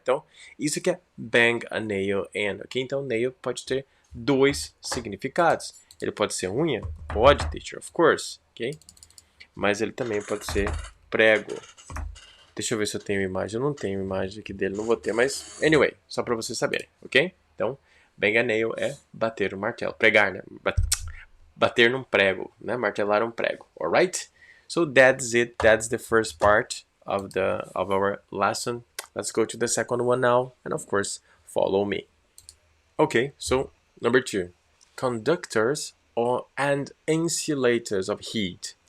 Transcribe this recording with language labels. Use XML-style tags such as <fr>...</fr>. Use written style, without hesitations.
<pt>Então, isso que é</pt> <en>bang a nail in,</en> <pt>ok? Então, nail pode ter dois significados. Ele pode ser unha? Pode, teacher,</pt> <en>of course,</en> <pt>ok? Mas ele também pode ser prego. Deixa eu ver se eu tenho imagem. Eu não tenho imagem aqui dele, não vou ter, mas anyway, só para vocês saberem, ok? Então,</pt> <en>bang a nail</en> <pt>é bater o martelo, pregar, né? Bater num prego, né? Martelar um prego, alright?</pt> <en>So that's it. That's the first part of our lesson. Let's go to the second one now, and of course, follow me. Okay, so number 2, conductors and insulators of heat.</en>